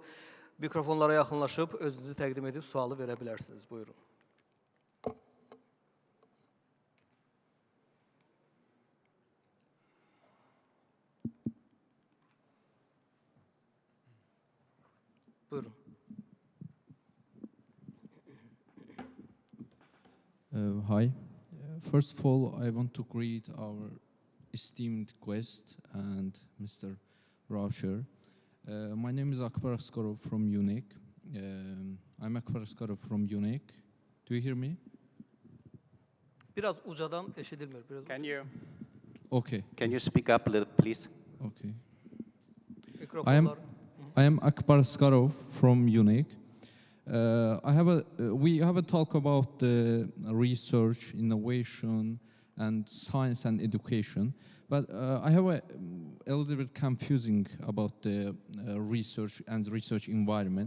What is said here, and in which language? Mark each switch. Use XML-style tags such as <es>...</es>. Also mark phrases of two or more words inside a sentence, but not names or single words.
<az>Mikrofonlara yaxınlaşıb, özünüzü təqdim edib sualı verə bilərsiniz. Buyurun. Buyurun.</az> <en>Hi. First of all, I want to greet our esteemed guest and Mr. Rauscher. My name is Akbar Askarov from UNEC. I'm Akbar Askarov from UNEC. Do you hear me?</en> <az>Biraz ucadan eşidilmir.</az> <en>Can you speak up a little, please? Okay.</en> <az>Mikrofonlar.</az> <en>I am Akbar Askarov from UNEC. We have a talk about the research, innovation, and science and education, but I have a little bit confusing about the research and research environment.</en>